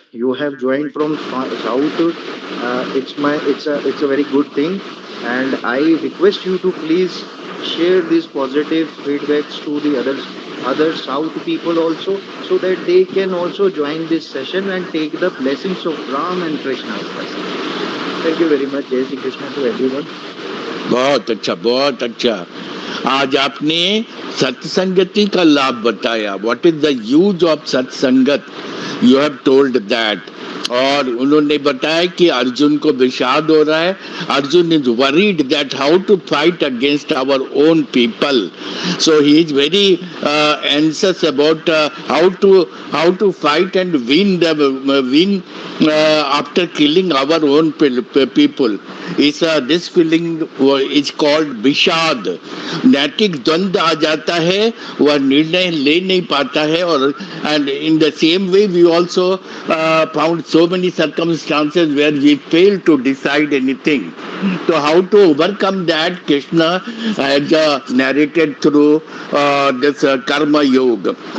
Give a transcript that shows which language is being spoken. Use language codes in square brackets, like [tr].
[en] You have joined from south. It's a very good thing, and I request you to please share these positive feedbacks to the other south people also, so that they can also join this session and take the blessings of Ram and Krishna with us. Thank you very much. Jai Shri Krishna to everyone. [hi] बहुत अच्छा, बहुत अच्छा. आज आपने सत्संगति का लाभ बताया. [en] What is the use of satsangat, you have told that. [hi] और उन्होंने बताया कि अर्जुन को विषाद हो रहा है. [en] Arjun is worried that how to fight against our own people. So he is very anxious about how to fight and win after killing our own people. This feeling is called vishad. [hi] नैतिक द्वंद्व आ जाता है, वह निर्णय ले नहीं पाता है. और [en] and in the same way we also found so many circumstances where we fail to decide anything. So how to overcome that, Krishna has narrated through this karma yoga.